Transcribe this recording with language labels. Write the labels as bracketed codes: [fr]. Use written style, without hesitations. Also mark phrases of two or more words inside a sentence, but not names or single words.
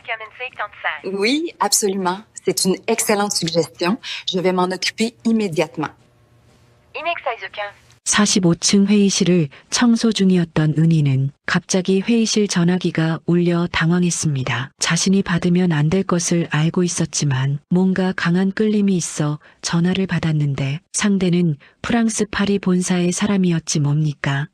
[fr] comme une séquence. Oui, absolument. C'est une excellente suggestion. Je vais m'en occuper immédiatement. 인엑사이즈견. [ko] 45층 회의실을 청소 중이었던 은희는 갑자기 회의실 전화기가 울려 당황했습니다. 자신이 받으면 안 될 것을 알고 있었지만 뭔가 강한 끌림이 있어 전화를 받았는데 상대는 프랑스 파리 본사의 사람이었지 뭡니까?